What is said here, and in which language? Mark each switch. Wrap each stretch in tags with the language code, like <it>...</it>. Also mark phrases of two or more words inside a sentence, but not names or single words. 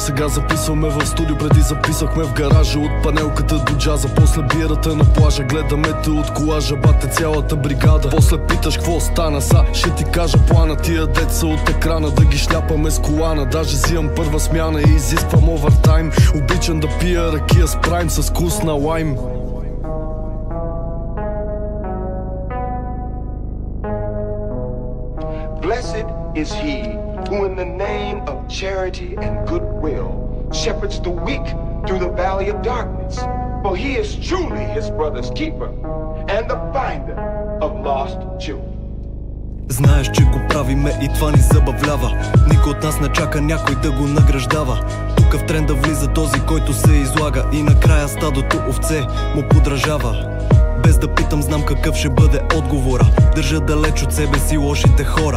<bg>Сега записваме в студио, преди записахме в гаража. От панелката до джаза, после бирата на плажа. Гледаме те от колажа, бате цялата бригада. После питаш какво стана, са ще ти кажа плана. Тия деца от екрана да ги шляпаме с колана. Даже взимам първа смяна и изисквам овертайм. Обичам да пия ракия с прайм с вкус на лайм.</bg> <en>Blessed is he who in the name of charity and goodwill shepherds the weak through the valley of darkness, for he is truly his brother's keeper and the finder of lost children.</en> <bg>Знаеш, че го правиме и това ни забавлява. Никой от нас не чака някой да го награждава. Тук в тренда влиза този, който се излага, и накрая стадото овце му подражава. Без да питам, знам какъв ще бъде отговора. Държа далеч от себе си лошите хора.</bg>